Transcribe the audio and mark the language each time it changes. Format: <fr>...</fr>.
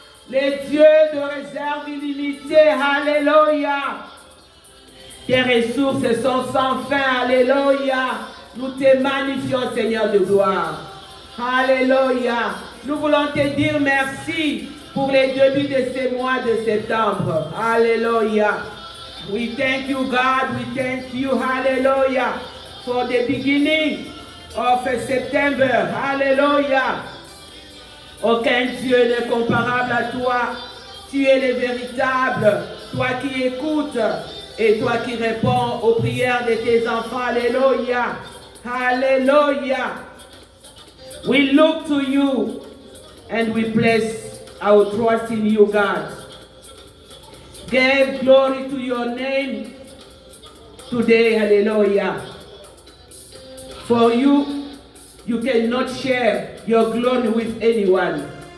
<fr>Les dieux de réserve illimitée. Alléluia. Tes ressources sont sans fin. Alléluia. Nous te magnifions, Seigneur de gloire. Alléluia. Nous voulons te dire merci pour les débuts de ce mois de septembre.</fr> <en>Alléluia. We thank you, God. We thank you, hallelujah, for the beginning of September.</en> <fr>Alléluia. Aucun Dieu n'est comparable à toi. Tu es le véritable. Toi qui écoutes et toi qui réponds aux prières de tes enfants. Alléluia. Alléluia.</fr> <en>We look to you and we place our trust in you, God. Give glory to your name today. Hallelujah. For you cannot share your glory with anyone.</en>